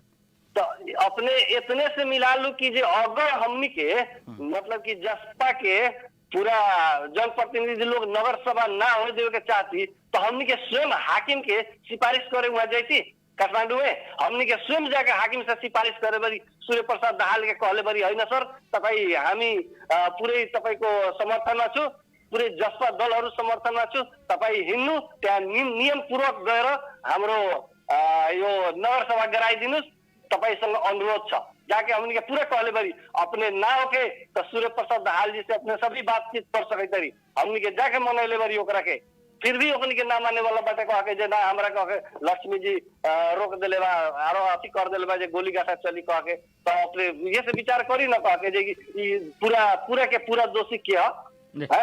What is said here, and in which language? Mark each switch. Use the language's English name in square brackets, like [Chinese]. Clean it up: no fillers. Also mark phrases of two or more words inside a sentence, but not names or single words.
[Bhojpuri] तो अपने इतने से मिला लू कि अगर हमनी के मतलब कि जसपा के पूरा जनप्रतिनिधि लोग नगर सभा ना होने देवे के चाहती, तो हमनी के स्वयं हाकिम के सिफारिश करे हुआ जाती काठमांडू में। हमनी के स्वयं जाके हाकिम से सिफारिश करे बरी सूर्य प्रसाद दाहाल के कहले बरी [Nepali] होइन सर तपाई हामी पुरै तपाईको समर्थनमा छु, पुरै जसपा दलहरू समर्थनमा छु, तपाई हिँड्नु त्यहाँ नियम पूर्वक गएर हाम्रो यो नगर सभा गराइदिनुस्, तपाईसँग अनुरोध छ। [Bhojpuri] जाके हमनी के पूरा कहले बरी अपने ना होके तो सूर्य प्रसाद दाहाल जी से अपने सभी बातचीत कर सके तरी हमनी के जाके मनैले बरी ओकरा के, फिर भी ओकनी के ना माने वाला बाटे कह के जे ना हमरा कह के लक्ष्मी जी रोक देले बा, आरो अथी कर देले बा जे गोली गाठा चली कह के, तो अपने ये से विचार करी ना कह के जे कि पूरा के पूरा दोषी के है।